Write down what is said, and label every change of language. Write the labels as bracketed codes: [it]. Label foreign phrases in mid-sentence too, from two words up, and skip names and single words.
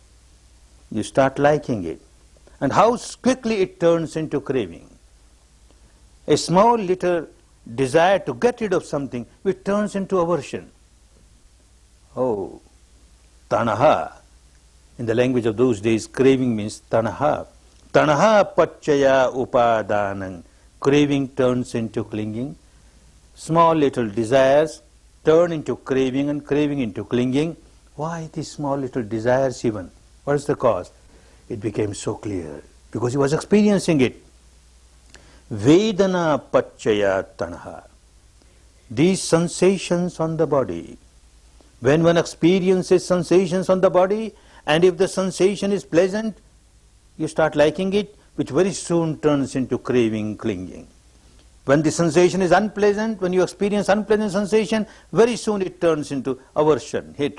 [en] You start liking it. And how quickly it turns into craving. A small little desire to get rid of something which turns into aversion. Oh, tanaha. In the language of those days, craving means tanaha. [pi] Tanaha pacchaya upadanang. [en] Craving turns into clinging. Small little desires turn into craving, and craving into clinging. Why these small little desires even? What is the cause? It became so clear because he was experiencing it. [pi] Vedana pacchaya tanaha. [en] These sensations on the body. When one experiences sensations on the body, and if the sensation is pleasant, you start liking it, which very soon turns into craving, clinging. When the sensation is unpleasant, when you experience unpleasant sensation, very soon it turns into aversion, hatred.